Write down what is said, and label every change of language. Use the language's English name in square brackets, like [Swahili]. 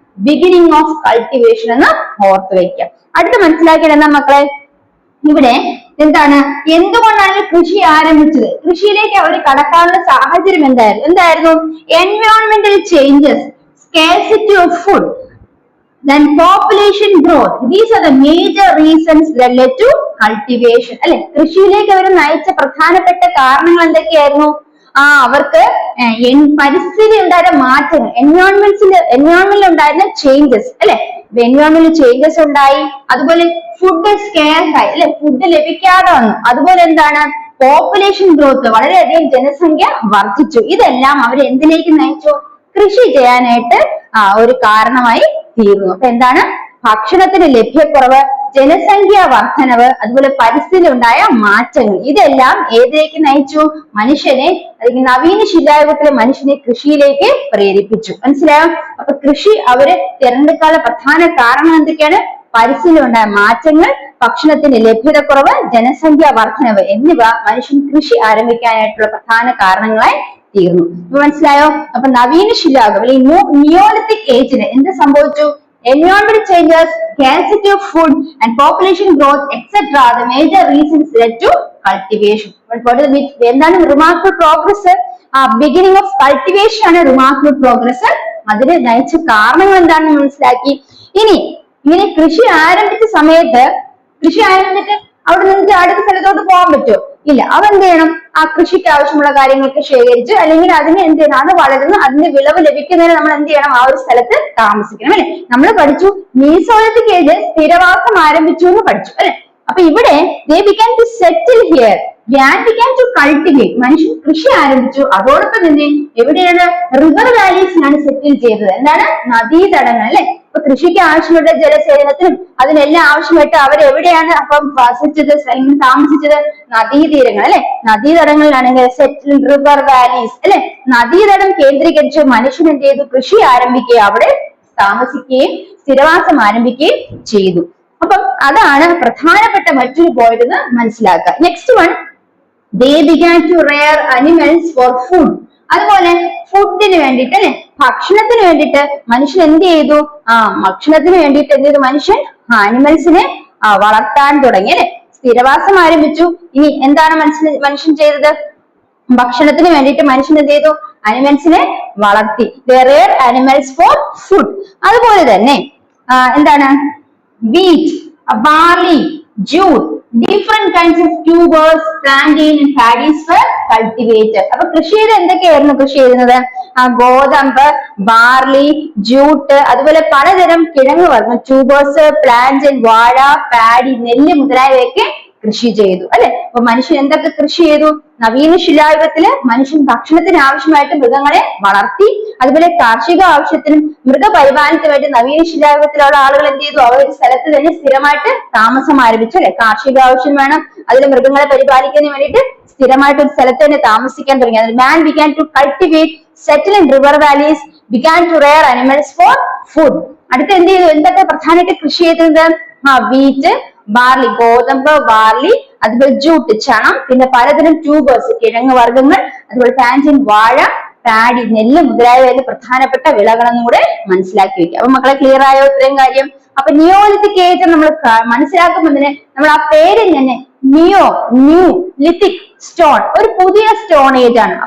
[Malayalam] Beginning of cultivation എന്ന് ഓർത്തു വയ്ക്കുക. അടുത്ത് മനസ്സിലാക്കിയത് മക്കളെ, ഇവിടെ എന്താണ്? എന്തുകൊണ്ടാണ് കൃഷി ആരംഭിച്ചത്? കൃഷിയിലേക്ക് അവർ കടക്കാനുള്ള സാഹചര്യം എന്തായിരുന്നു? [English] എൻവയോൺമെന്റൽ changes, scarcity of food, then population growth. These are the major reasons that led to cultivation അല്ലെ. [Malayalam] കൃഷിയിലേക്ക് അവർ നയിച്ച പ്രധാനപ്പെട്ട കാരണങ്ങൾ എന്തൊക്കെയായിരുന്നു? അവർക്ക് പരിസ്ഥിതി ഉണ്ടായിരുന്ന മാറ്റങ്ങൾ, എൻവയോൺമെന്റിൽ ഉണ്ടായിരുന്ന ചേഞ്ചസ് അല്ലെ. എൻവയോൺമെന്റിൽ ചേഞ്ചസ് ഉണ്ടായി. അതുപോലെ ഫുഡ് സ്കേർസ് ആയി അല്ലെ, ഫുഡ് ലഭിക്കാതെ വന്നു. അതുപോലെ എന്താണ്? പോപ്പുലേഷൻ ഗ്രോത്ത്, വളരെയധികം ജനസംഖ്യ വർദ്ധിച്ചു. ഇതെല്ലാം അവർ എന്തിലേക്ക് നയിച്ചു? കൃഷി ചെയ്യാനായിട്ട് ഒരു കാരണമായി തീർന്നു. അപ്പൊ എന്താണ്? ഭക്ഷണത്തിന് ലഭ്യക്കുറവ്, ജനസംഖ്യ വർധനവ്, അതുപോലെ പരിസ്ഥിതി ഉണ്ടായ മാറ്റങ്ങൾ, ഇതെല്ലാം ഏതിലേക്ക് നയിച്ചു? മനുഷ്യനെ അല്ലെങ്കിൽ നവീന ശിലായുഗത്തിലെ മനുഷ്യനെ കൃഷിയിലേക്ക് പ്രേരിപ്പിച്ചു. മനസ്സിലായോ? അപ്പൊ കൃഷി അവര് തിരഞ്ഞെടുക്കാനുള്ള പ്രധാന കാരണം എന്തൊക്കെയാണ്? പരിസ്ഥിതി ഉണ്ടായ മാറ്റങ്ങൾ, ഭക്ഷണത്തിന് ലഭ്യതക്കുറവ്, ജനസംഖ്യ വർധനവ് എന്നിവ മനുഷ്യൻ കൃഷി ആരംഭിക്കാനായിട്ടുള്ള പ്രധാന കാരണങ്ങളായി തീർന്നു. മനസ്സിലായോ? അപ്പൊ നവീന ശിലായുഗം അല്ലെങ്കിൽ നിയോലിത്തിക് ഏജിന് എന്ത് സംഭവിച്ചു? [English] environmental changes, scarcity of food and population growth etc. are the major reasons led to cultivation. [Malayalam] എന്താണ് [English] remarkable progress? beginning of cultivation ആണ് remarkable progress [Malayalam] അതിന് നയിച്ച കാരണങ്ങൾ എന്താണെന്ന് മനസ്സിലാക്കി. ഇനി ഇങ്ങനെ കൃഷി ആരംഭിച്ച സമയത്ത് കൃഷി ആരംഭിച്ചിട്ട് അവിടെ നിന്ന് അടുത്ത സ്ഥലത്തോട്ട് പോകാൻ പറ്റുമോ? ഇല്ല. അവ എന്ത് ചെയ്യണം? ആ കൃഷിക്ക് ആവശ്യമുള്ള കാര്യങ്ങളൊക്കെ ശേഖരിച്ച് അല്ലെങ്കിൽ അതിന് എന്ത് ചെയ്യണം, അത് വളർന്ന് അതിന്റെ വിളവ് ലഭിക്കുന്നതിന് നമ്മൾ എന്ത് ചെയ്യണം? ആ ഒരു സ്ഥലത്ത് താമസിക്കണം അല്ലെ. നമ്മൾ പഠിച്ചു മീസോളിത്തിക് ഏജ് സ്ഥിരവാസം ആരംഭിച്ചു എന്ന് പഠിച്ചു അല്ലെ. അപ്പൊ ഇവിടെ [English] they began to settle here, man began to cultivate, [Malayalam] മനുഷ്യൻ കൃഷി ആരംഭിച്ചു. അതോടൊപ്പം തന്നെ എവിടെയാണ്? റിവർ വാലീസിലാണ് സെറ്റിൽ ചെയ്തത്. എന്താണ്? നദീതടങ്ങൾ അല്ലെ. ഇപ്പൊ കൃഷിക്ക് ആവശ്യമുള്ള ജലസേചനത്തിനും അതിനെല്ലാം ആവശ്യമായിട്ട് അവരെവിടെയാണ് അപ്പം വസിച്ചത്, താമസിച്ചത്? നദീതീരങ്ങൾ അല്ലെ. നദീതടങ്ങളിലാണെങ്കിൽ സെറ്റിൽ റിവർ വാലീസ് അല്ലെ. നദീതടം കേന്ദ്രീകരിച്ച് മനുഷ്യൻ എന്ത് ചെയ്തു? കൃഷി ആരംഭിക്കുകയും അവിടെ താമസിക്കുകയും സ്ഥിരവാസം ആരംഭിക്കുകയും ചെയ്തു. അപ്പം അതാണ് പ്രധാനപ്പെട്ട മറ്റൊരു പോയിന്റ് എന്ന് മനസ്സിലാക്കുക. [English] Next one, they began to rear animals for food. [Malayalam] അതുപോലെ ഫുഡിന് വേണ്ടിയിട്ട് അല്ലെ, ഭക്ഷണത്തിന് വേണ്ടിയിട്ട് മനുഷ്യൻ എന്ത് ചെയ്തു? ഭക്ഷണത്തിന് വേണ്ടിയിട്ട് എന്ത് ചെയ്തു? മനുഷ്യൻ ആനിമൽസിനെ വളർത്താൻ തുടങ്ങി അല്ലെ. സ്ഥിരവാസം ആരംഭിച്ചു. ഇനി എന്താണ് മനുഷ്യൻ ചെയ്തത്? ഭക്ഷണത്തിന് വേണ്ടിയിട്ട് മനുഷ്യൻ എന്ത് ചെയ്തു? അനിമൽസിനെ വളർത്തി. [English] they reared animals for food. [Malayalam] അതുപോലെ തന്നെ എന്താണ്? [English] wheat, barley, jute, different kinds of tubers, plantain and paddies were cultivated. [Malayalam] അപ്പൊ കൃഷിയിൽ എന്തൊക്കെയായിരുന്നു കൃഷി ചെയ്യുന്നത്? ഗോതമ്പ്, ബാർലി, ജൂട്ട്, അതുപോലെ പലതരം കിഴങ്ങ് വർഗ്ഗം, ട്യൂബേഴ്സ്, പ്ലാന്റൻ, വാഴ, പാഡി, നെല്ല് മുതലായവയൊക്കെ കൃഷി ചെയ്തു അല്ലെ. അപ്പൊ മനുഷ്യൻ എന്തൊക്കെ കൃഷി ചെയ്തു? നവീന ശിലായുഗത്തില് മനുഷ്യൻ ഭക്ഷണത്തിന് ആവശ്യമായിട്ട് മൃഗങ്ങളെ വളർത്തി. അതുപോലെ കാർഷിക ആവശ്യത്തിനും മൃഗപരിപാലനത്തിനുമായിട്ട് നവീന ശിലായുഗത്തിലുള്ള ആളുകൾ എന്ത് ചെയ്തു? അവർ ഒരു സ്ഥലത്ത് തന്നെ സ്ഥിരമായിട്ട് താമസം ആരംഭിച്ചു അല്ലെ. കാർഷിക ആവശ്യം വേണം, അതിൽ മൃഗങ്ങളെ പരിപാലിക്കുന്നതിന് വേണ്ടിയിട്ട് സ്ഥിരമായിട്ട് ഒരു സ്ഥലത്ത് തന്നെ താമസിക്കാൻ തുടങ്ങി. [English] അതിൽ man began to cultivate, settle in river valleys, began to rear animals for food. [Malayalam] അടുത്ത എന്ത് ചെയ്തു? എന്തൊക്കെ പ്രധാനമായിട്ട് കൃഷി ചെയ്തത്? വീറ്റ്, ബാർലി, ഗോതമ്പ്, ബാർലി, അതുപോലെ ജൂട്ട്, ചണം, പിന്നെ പലതരം ട്യൂബേഴ്സ്, കിഴങ്ങ് വർഗ്ഗങ്ങൾ, അതുപോലെ പ്ലാന്റൻ, വാഴ, പാഡി, നെല്ല് മുതലായവയിലെ പ്രധാനപ്പെട്ട വിളകളെന്നും കൂടെ മനസ്സിലാക്കി വെക്കുക. അപ്പൊ മക്കളെ ക്ലിയർ ആയോ ഇത്രയും കാര്യം? അപ്പൊ നിയോലിത്തിക് ഏജ് നമ്മൾ മനസ്സിലാക്കുമ്പോൾ തന്നെ നമ്മൾ ആ പേരിൽ തന്നെ ന്യൂ ലിത്തിക് സ്റ്റോൺ, ഒരു പുതിയ സ്റ്റോൺ ഏജ് ആണ്.